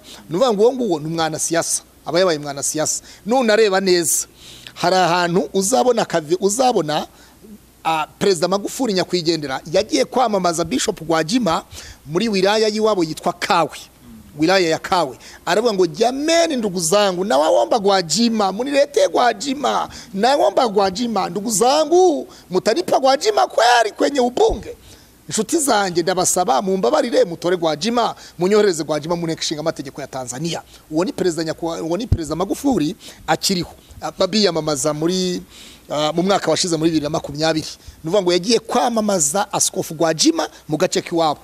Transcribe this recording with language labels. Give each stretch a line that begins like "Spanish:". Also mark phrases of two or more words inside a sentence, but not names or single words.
Kinyarwanda: Nuvuga ngo uwo nguwo ni umwana siasa, aba yabaye umwana siasa. None areba neza, hari ahantu uzabona Perezida Magufuli nyakwigendera yagiye kwamamaza Bishop Gwajima muri wilaya yiwabo yitwa Kawe,
Swahili: wilaya ya Kawe.
Kinyarwanda: Aravuga ngo
Swahili: jameni ndugu zangu na waomba Gwajima munilete Gwajima, na waomba Gwajima ndugu zangu mutanipa Gwajima kweli kwenye ubunge.
Kinyarwanda: Inshuti zanjye ndabasaba mumbabarire mutore Gwajima, munyohereze Gwajima mu nteko ishinga amategeko ya Tanzania. Uwo ni Perezida Magufuli akiriho babiyamamaza muri mu mwaka washize muri 2020. Nuvuga ngo yagiye kwamamaza Askofu Gwajima mu gace kiwabo.